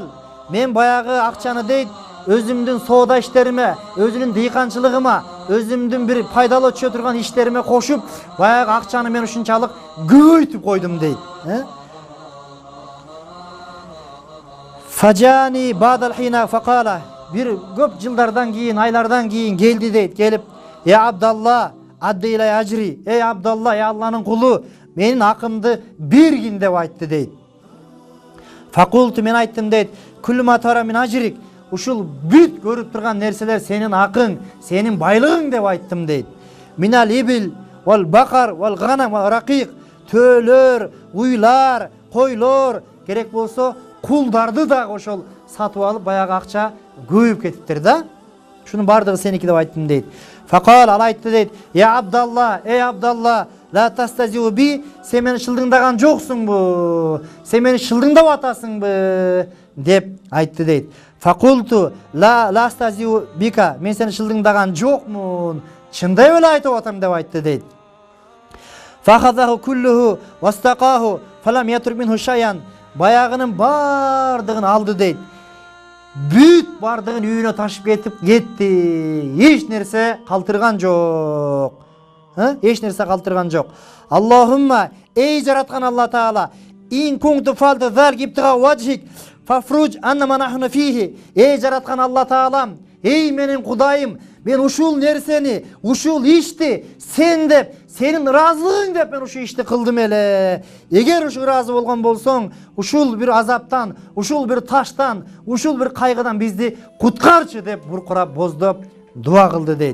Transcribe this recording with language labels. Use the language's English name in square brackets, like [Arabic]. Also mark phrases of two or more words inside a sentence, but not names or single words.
[Kyrgyz] Мен баягы акчаны дейт өзүмдүн соода иштериме, өзүнүн дыйканчылыгыма, өзүмдүн бир пайдалуу өтүшө турган иштериме кошуп, баягы акчаны мен ушунчалык көбөйтүп койдум дейт. [Arabic] فجاءني بعد الحين فقال. [Kyrgyz] Бир көп жылдардан кийин, айлардан кийин келди дейт. Келип: [Arabic] "يا عبد الله أد إلي أجري." [Kyrgyz] "Эй Абдалла, ey Алланын кулу, менин акымды бергин" деп айтты дейт. Факулту, мен айттым дейт: [Arabic] "كل ما ترى من أجرك." [Kyrgyz] Ушул бүт көрүп турган нерселер сенин акың, сенин байлыгың деп айттым дейт. [Arabic] "من الإبل والبقر والغنم والرقيق." [Kyrgyz] Төлөр, уйлар, койлор, керек болсо кулдарды да ошол сатып алып баягы акча көбөйүп кетиптир да. Шунун бардыгы сеники деп айттым дейт. Факал, ал айтты дейт: "Я Абдалла, эй Абдалла, [Arabic] لا تستهزئ بي, [Kyrgyz] сен мени шылдыңдаган жоксуңбу? Сен мени шылдыңдап атасыңбы?" деп айтты дейт. [Arabic] فقلت لا أستهزئ بك, [Kyrgyz] мен сени шылдыңдаган жокмун, чындай эле айтып атам деп айтты дейт. [Arabic] فأخذه كله فاستاقه فلم يترك منه شيئا. [Kyrgyz] Баягынын бардыгын алды дейт. Бүт бардыгын үйүнө ташып кетти. Эч нерсе калтырган жок. Эч нерсе калтырган жок. [Arabic] Аллахумма, [Kyrgyz] эй жараткан Алла Таала, [Arabic] إن كنت فعلت ذلك ابتغاء وجهك فافرج عنا ما نحن فيه. [Kyrgyz] Эй жараткан Алла Таалам, эй менин Кудайым, мен ушул нерсени, ушул ишти сен деп, сенин ыраазылыгың деп мен ушул ишти кылдым эле. Эгер ушул ыраазы болгон болсоң, ушул бир азаптан, ушул бир таштан, ушул бир кайгыдан бизди куткарчы деп буркурап, боздоп дуа кылды дейт.